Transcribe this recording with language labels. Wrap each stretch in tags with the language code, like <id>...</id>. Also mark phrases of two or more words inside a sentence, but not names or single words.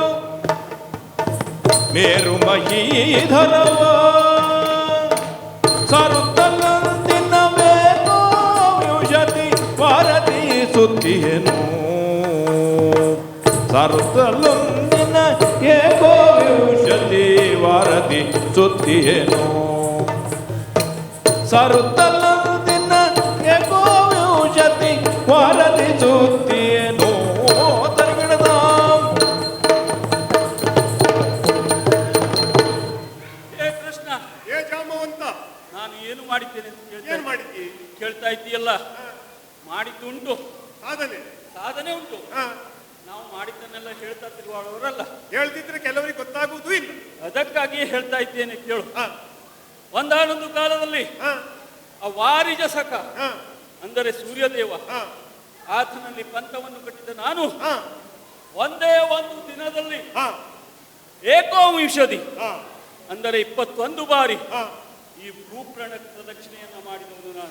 <sa>ಮೇರು ಮಹೀಧರವ ಸುತ್ತಿಯೇನು ಸರುತ್ತಲೊಂದಿನ ಏಕೋ ವಿಂಶತಿ ವಾರತಿ ಸುತ್ತಿಯೇನು ಸರುತ್ತಲೊಂದಿನ ಏಕೋ ವಿಂಶತಿ ವಾರತಿ ಸುತ್ತಿಯೇನು ತರಗಿಡದ</sa> <kn>ಹೇ ಕೃಷ್ಣ, ಹೇ ಜಾಮವಂತ, ನಾನು ಏನು ಮಾಡಿದ್ದೇನೆ ಅಂತ ಏನು ಮಾಡಿದ್ದಿ? ಕೇಳ್ತಾ ಇದ್ದೀಯಲ್ಲ. ಮಾಡಿದ್ದುಂಟು, ಸಾಧನೆ ಉಂಟು. ನಾವು ಮಾಡಿದ್ದನ್ನೆಲ್ಲ ಹೇಳ್ತಾ ತಿರುವಾಡವರಲ್ಲ. ಹೇಳ್ತಿದ್ರೆ ಕೆಲವರಿಗೆ ಗೊತ್ತಾಗುವುದೂ ಇಲ್ಲ. ಅದಕ್ಕಾಗಿಯೇ ಹೇಳ್ತಾ ಇದ್ದೇನೆ, ಕೇಳು. ಒಂದಾನೊಂದು ಕಾಲದಲ್ಲಿ ಆ ವಾರಿಜಸಕ ಅಂದರೆ ಸೂರ್ಯದೇವ, ಆತನಲ್ಲಿ ಪಂಥವನ್ನು ಕಟ್ಟಿದ ನಾನು ಒಂದೇ ಒಂದು ದಿನದಲ್ಲಿ ಏಕೋವಿಂಶದಿ ಅಂದರೆ 21 ಬಾರಿ ಈ ಭೂಪ್ರಣ ಪ್ರದಕ್ಷಿಣೆಯನ್ನ ಮಾಡಿದವನು ನಾನು.</kn>